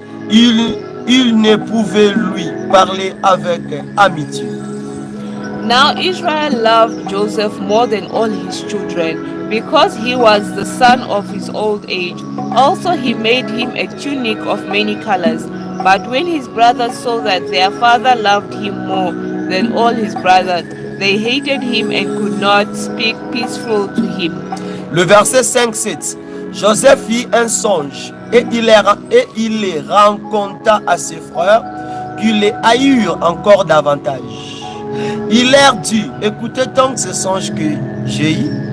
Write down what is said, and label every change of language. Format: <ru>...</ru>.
<fr>Il ne pouvait lui parler avec amitié.</fr> <en>Now Israel loved Joseph more than all his children, because he was the son of his old age. Also he made him a tunic of many colors. But when his brothers saw that their father loved him more than all his brothers, they hated him and could not speak peaceful to him.</en> <fr>Le verset 5-7. Joseph fit un songe, et il les raconta à ses frères, qui les haïrent encore davantage. Il leur dit, écoutez donc ce songe que j'ai eu.</fr>